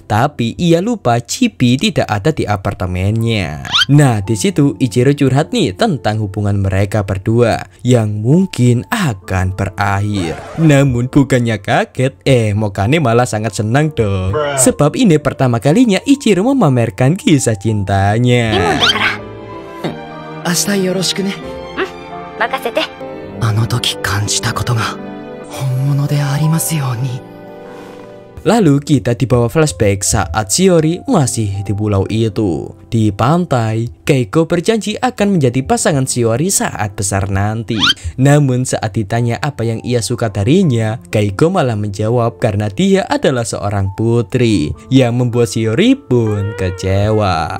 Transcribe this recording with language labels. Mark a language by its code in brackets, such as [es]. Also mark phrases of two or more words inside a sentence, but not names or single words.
[id] Tapi ia lupa Chibi tidak ada di apartemennya. Nah, di situ Ichiro curhat nih tentang hubungan mereka berdua yang mungkin akan berakhir. Namun bukannya kaget, Mokane malah sangat senang dong. Sebab ini pertama kalinya Ichiro memamerkan kisah cintanya. [ja] 明日よろしくね。任せて。あの時感じたことが本物でありますように。 [id] Lalu kita dibawa flashback saat Shiori masih di pulau itu. Di pantai, Keiko berjanji akan menjadi pasangan Shiori saat besar nanti. Namun saat ditanya apa yang ia suka darinya, Keiko malah menjawab karena dia adalah seorang putri, yang membuat Shiori pun kecewa.